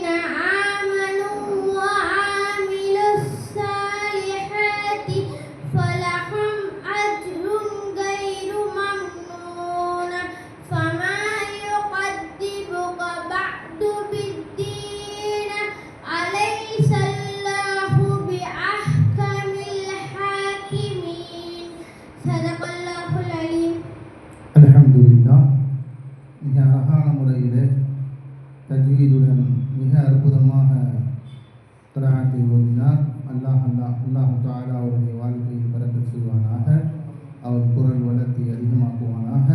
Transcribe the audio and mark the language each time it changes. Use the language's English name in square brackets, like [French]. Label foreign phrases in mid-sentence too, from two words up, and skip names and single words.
[Arabic] آمنوا وعملوا الصالحات فلهم أجر غير ممنون فما يكذبك بعد بالدين أليس الله بأحكم الحاكمين صدق الله العليم. அல்ஹம்துலில்லாஹ். [Tamil] மிக அழகான முறையிலே தஜ்வீதுடன் மிக அற்புதமாக கிராத்தை ஓதினார். [Arabic] الله تعالى [Tamil] அவருடைய வாழ்க்கையில் பரக்கத் செய்வானாக, அவர் குரல் வளர்த்தி அதிகமாக்குவானாக.